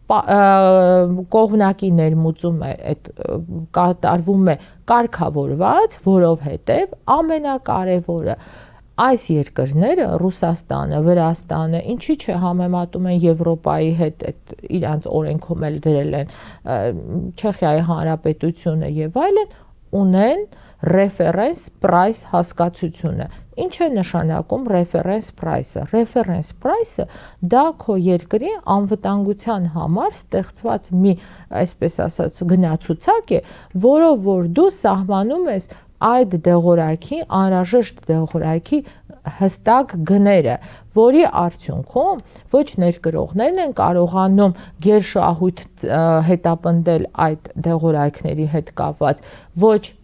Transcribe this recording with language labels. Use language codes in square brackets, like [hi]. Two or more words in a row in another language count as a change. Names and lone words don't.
[hy] կողմնակի ներմուծում է կատարվում է կարգավորված, որովհետև ամենակարևորը այս երկրները Ռուսաստանը, Վրաստանը, ինչի՞ չէ համեմատում են Եվրոպայի հետ, իրանց օրենքում էլ դրել են Չեխիայի Հանրապետությունը եւ այլն, ունեն [en] reference price [hy] հասկացությունը։ Ինչ է նշանակում [en] reference price- [hy] ը։ [en] Reference price- [hy] ը դա քո երկրի անվտանգության համար ստեղծված մի, այսպես ասած, գնացուցակ է, որով որ դու սահմանում ես այդ դեղորայքի, անհրաժեշտ դեղորայքի հստակ գները, որի արդյունքում ոչ ներկրողներն են կարողանում գերշահույթ հետապնդել այդ դեղորայքների հետ կապված, ոչ